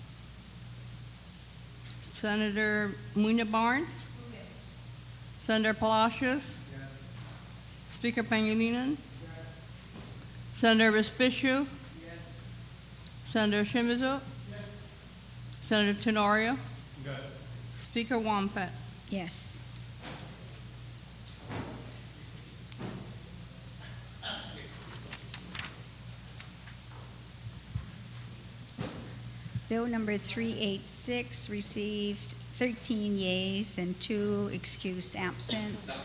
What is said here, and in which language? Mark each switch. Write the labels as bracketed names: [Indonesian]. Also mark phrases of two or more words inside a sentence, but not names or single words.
[English] Senator Muñoz Barnes. Senator Palacios. Speaker Pangilinan. Senator Respicio. Senator Shimizu. Senator Tenorio. Speaker Wampat. Yes. Bill number 386 received 13 yeas and 2 excused absence.